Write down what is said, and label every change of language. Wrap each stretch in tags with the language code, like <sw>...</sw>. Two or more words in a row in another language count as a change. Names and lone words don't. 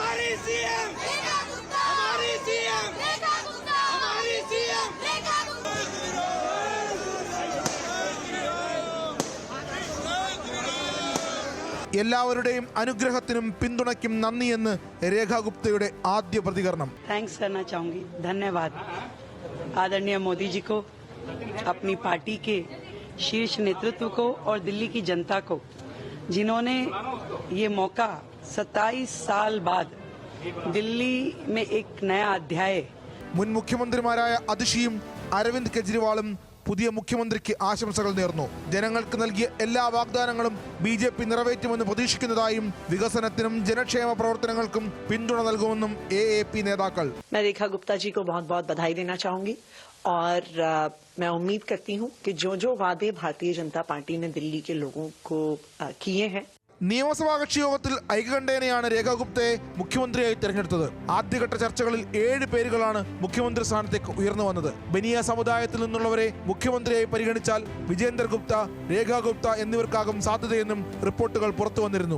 <ml>എല്ലാവരുടെയും അനുഗ്രഹത്തിനും പിന്തുണയ്ക്കും നന്ദിയെന്ന് രേഖ ഗുപ്തയുടെ ആദ്യ പ്രതികരണം.</ml> <hi>थैंक्स करना चाहूंगी. धन्यवाद आदरणीय मोदी जी को, अपनी पार्टी के शीर्ष नेतृत्व को और दिल्ली की जनता को, जिन्होंने ये मौका 27 साल बाद दिल्ली में एक नया अध्याय.</hi> <ml>മുൻ മുഖ്യമന്ത്രിമാരായ അതിഷിയും അരവിന്ദ് കെജ്രിവാളും പുതിയ മുഖ്യമന്ത്രിക്ക് ആശംസകൾ നേർന്നു. ജനങ്ങൾക്ക് നൽകിയ എല്ലാ വാഗ്ദാനങ്ങളും ബി.ജെ.പി. നിറവേറ്റുമെന്ന് പ്രതീക്ഷിക്കുന്നതായും വികസനത്തിനും ജനക്ഷേമ പ്രവർത്തനങ്ങൾക്കും പിന്തുണ നൽകുമെന്നും എ.എ.പി. നേതാക്കൾ.</ml> <hi>मैं रेखा गुप्ता जी को बहुत बहुत बधाई देना चाहूंगी और मैं उम्मीद करती हूं कि जो वादे भारतीय जनता पार्टी ने दिल्ली के लोगों को किए हैं.</hi> <ml>നിയമസഭാ കക്ഷിയോഗത്തിൽ ഐകകണ്ഠേനയാണ് രേഖ ഗുപ്തയെ മുഖ്യമന്ത്രിയായി തെരഞ്ഞെടുത്തത്. ആദ്യഘട്ട ചർച്ചകളിൽ 7 പേരുകളാണ് മുഖ്യമന്ത്രി സ്ഥാനത്തേക്ക് ഉയർന്നു വന്നത്. ബനിയ സമുദായത്തിൽ നിന്നുള്ളവരെ മുഖ്യമന്ത്രിയായി പരിഗണിച്ചാൽ വിജേന്ദർ ഗുപ്ത, രേഖ ഗുപ്ത എന്നിവർക്കാകും സാധ്യതയെന്നും റിപ്പോർട്ടുകൾ പുറത്തു വന്നിരുന്നു.</ml>